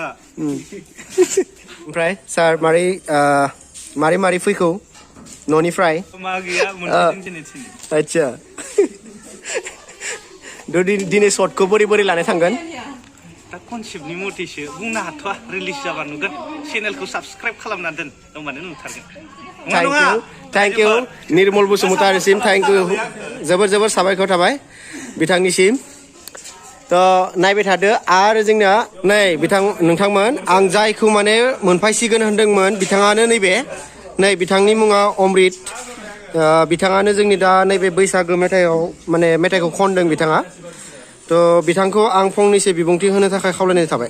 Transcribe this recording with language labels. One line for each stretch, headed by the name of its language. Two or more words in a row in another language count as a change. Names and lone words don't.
Bodo: ओमफ्राय सार मारै फैखौ न'निफ्राय मा गैया मोनसे दिनै आच्छा दिनै शर्टखौ बोरै लानाय थांगोन दा कनसेप्टनि मथेसो बुंनो हाथ'आ रिलिज जाबा नुगोन चेनेलखौ साबस्क्राइब खालामना दोन होमबानो नुथारगोन
English: thank you
Bodo: निर्मल बसुमतारीसिम
English: thank you
Bodo: जोबोर साबायखर थाबाय बिथांनिसिम थ' नायबाय थादो आरो जोंना नै नोंथांमोन आं जायखौ माने मोनफायसिगोन होनदोंमोन बिथाङानो नै बिथांनि मुङा अमृत बिथाङानो जोंनि दा नैबे बैसागो मेथाइआव माने मेथाइखौ खनदों बिथाङा थ' बिथांखौ आं फंनैसो बिबुंथि होनो थाखाय खावलायनाय थाबाय